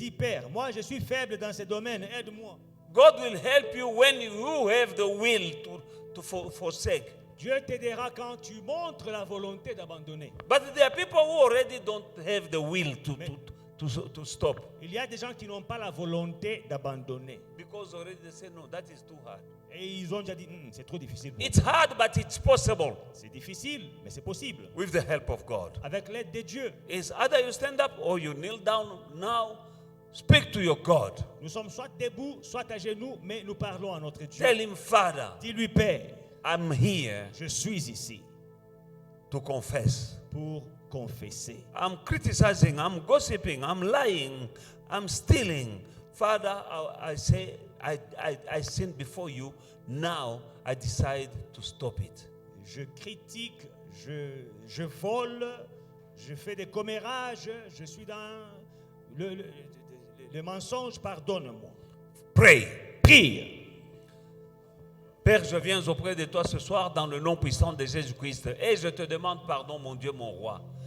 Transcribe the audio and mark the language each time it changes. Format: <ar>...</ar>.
<fr>Dis, Père, moi je suis faible dans ce domaine, aide-moi.</fr> <en>God will help you when you have the will to forsake.</en> <fr>Dieu t'aidera quand tu montres la volonté d'abandonner.</fr> <en>But there are people who already don't have the will to stop.</en> <fr>Il y a des gens qui n'ont pas la volonté d'abandonner.</fr> <en>Because already they say, no, that is too hard.</en> <fr>Et ils ont déjà dit, c'est trop difficile. Pour</fr> <en>It's</en> <fr>moi.</fr> <en>hard, but it's possible</en> <fr>C'est difficile, mais c'est possible.</fr> <en>with the help of God.</en> <fr>Avec l'aide de Dieu.</fr> <en>It's either you stand up or you kneel down now. Speak to your God.</en> <fr>Nous sommes soit debout, soit à genoux, mais nous parlons à notre Dieu.</fr> <en>Tell him, Father,</en> <fr>Dis-lui, Père,</fr> <en>I'm here</en> <fr>je suis ici</fr> <en>to confess.</en> <fr>pour confesser.</fr> <en>I'm criticizing, I'm gossiping, I'm lying, I'm stealing. Father, I say, I sin before you. Now I decide to stop it.</en> <fr>Je critique, je vole, je fais des commérages, je suis dans le mensonge, pardonne-moi.</fr> <en>Pray.</en> <fr>Prie. Père, je viens auprès de toi ce soir dans le nom puissant de Jésus-Christ et je te demande pardon, mon Dieu, mon roi.</fr>